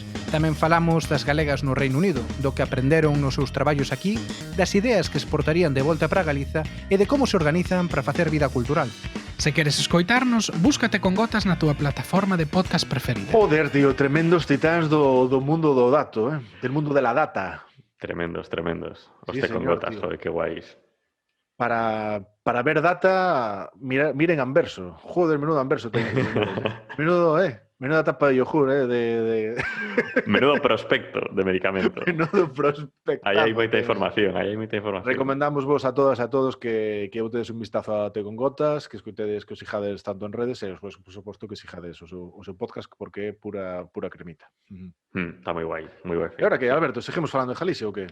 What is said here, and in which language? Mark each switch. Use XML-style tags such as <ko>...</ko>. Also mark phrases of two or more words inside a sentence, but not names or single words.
<gl>Tamén falamos das galegas no Reino Unido, do que aprenderon nos seus traballos aquí, das ideas que exportarían de volta para Galiza e de como se organizan para facer vida cultural. Se queres escoitarnos, búscate con Gotas na túa plataforma de podcast preferida.</gl> <es>Joder, tío, tremendos</es> <gl>titáns do mundo do dato,</gl> <es>del mundo de la data. Tremendos. Os Sí, Té con señor, Gotas, tío. joder, qué guays. Para ver data, miren Anverso. Joder, menudo Anverso. Menuda tapa de yogur, de... Menudo prospecto de medicamento. Menudo prospecto.</es> <gl>Aí hai moita información, Recomendamos vos a todas e a todos que botedes un vistazo a Té con Gotas, que escutedes, que os xijades tanto en redes e despois, por suposto, que xijades o seu podcast porque é pura cremita. Está moi guai, moi guai. E agora que, Alberto, seguimos falando de Galicia ou que?</gl>